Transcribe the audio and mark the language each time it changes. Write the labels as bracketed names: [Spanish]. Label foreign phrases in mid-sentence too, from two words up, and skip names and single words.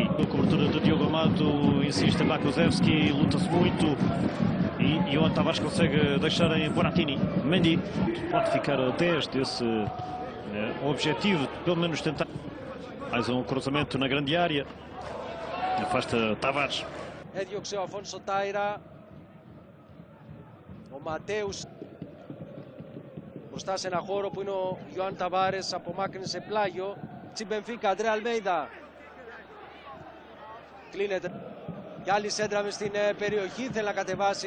[Portuguese] A cobertura de Diogo Amado, insiste em Bakuzevski, luta-se muito e Johan Tavares consegue deixar em Bonatini. Mendy pode ficar a 10 desse objetivo, pelo menos tentar. Mais um cruzamento na grande área, afasta Tavares. [Greek] Έδιωξε ο Αφόνσο Τάιρα, ο Ματέους μπροστά σε ένα χώρο που είναι ο Ιωάνν Ταβάρες, απομάκρυνσε πλάγιο. Τσιμπενφίκα, Αντρέα Αλμέιδα. Κλείνεται. Και άλλη σέντρα μες στην περιοχή, θέλει να κατεβάσει.